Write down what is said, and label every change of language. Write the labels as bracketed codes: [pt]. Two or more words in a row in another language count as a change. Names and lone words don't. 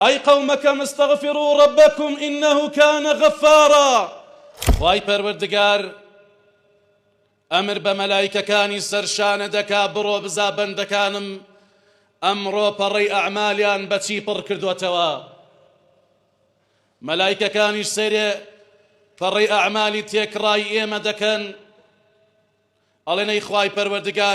[ar] أي قوم كم استغفروا ربكم إنه كان غفارا. [ckb] واي پروردگار ئەمر بە مەلایکەکانی سەرشانە دەکا بڕۆ بزا بەندەکانم ئەمڕۆ پەڕەی ئەعمالیان بەچی پڕ کردووەتەوە. مەلایکەکانیش سەیرێ پەڕەی ئەعمالی تێکڕای ئێمە دەکەن، ئەڵێن ئەی خوای پەروەردگار